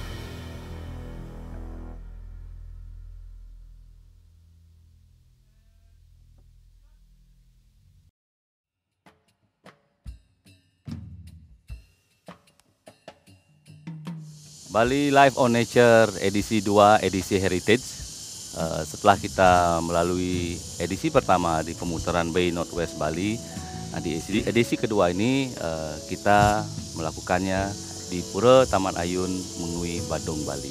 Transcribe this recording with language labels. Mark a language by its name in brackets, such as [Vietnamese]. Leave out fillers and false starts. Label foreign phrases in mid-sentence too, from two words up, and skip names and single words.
[Indonesian] Bali Live on Nature edisi 2, edisi Heritage. Setelah kita melalui edisi pertama di pemutaran Bay Northwest Bali, di edisi kedua ini kita melakukannya di Pura Taman Ayun Mengui Badung Bali.